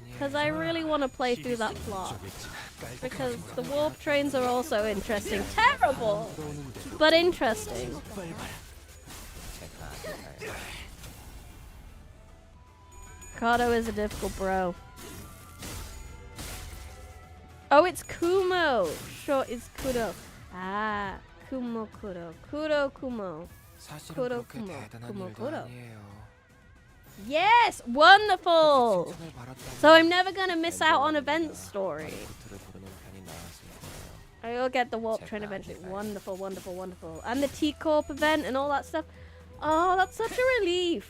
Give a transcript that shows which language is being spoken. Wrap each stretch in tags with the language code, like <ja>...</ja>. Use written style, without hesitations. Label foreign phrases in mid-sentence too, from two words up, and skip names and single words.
<en>Because I really want to play through that plot. Because the warp trains are also interesting. Terrible! But interesting. Kato is a difficult bro. Oh, it's Kumo! Short is Kudo. Ah, Kumo Kudo. Kudo Kumo. Kudo Kumo. Kumo Kudo. Yes! Wonderful! So I'm never gonna miss out on event story. I will get the warp train eventually. Wonderful, wonderful, wonderful. And the T-Corp event and all that stuff. Oh, that's such a relief.</en>